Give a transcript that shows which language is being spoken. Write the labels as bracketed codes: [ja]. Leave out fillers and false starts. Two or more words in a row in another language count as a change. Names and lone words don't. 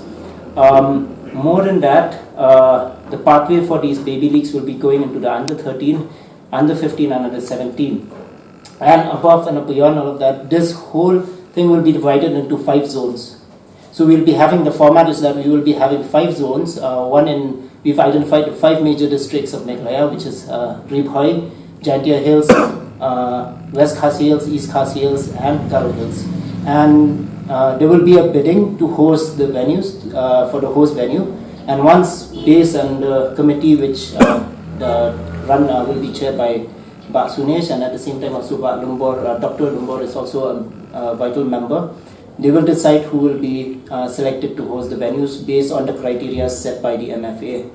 [en] More than that, the pathway for these baby leagues will be going into the under 13, under 15 and under 17. And above and beyond all of that, this whole thing will be divided into 5 zones. So we'll be having, the format is that we will be having 5 zones. We've identified 5 major districts of Meghalaya, which is Ri Khasi Jaintia Hills, West Khasi Hills, East Khasi Hills and Garo Hills. And there will be a bidding to host the venues, for the host venue. And once base and the committee which will be chaired by Bak Sunesh, and at the same time also Bak Lumbor, Dr. Lumbor is also a vital member. They will decide who will be selected to host the venues based on the criteria set by the MFA.